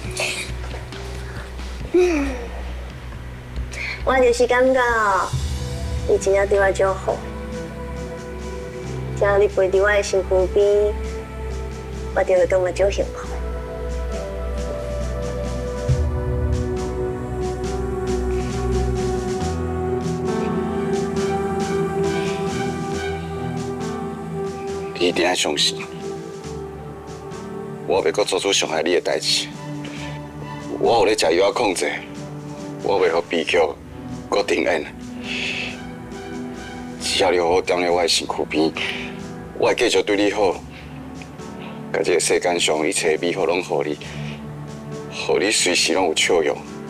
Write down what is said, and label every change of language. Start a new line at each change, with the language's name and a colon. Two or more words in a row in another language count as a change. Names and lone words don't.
Min Nan Chinese: 我就是感觉， 你真正对我足好，只要你陪伫我的身躯边，我就会感觉足幸福。你一定要相信，我袂阁做出伤害你的代志。我有咧食药控制，我袂互悲剧阁重演。只要你好好踮咧我的身躯边，我会继续对你好，甲这个世间上一切美好拢互你，互你随时拢有笑容。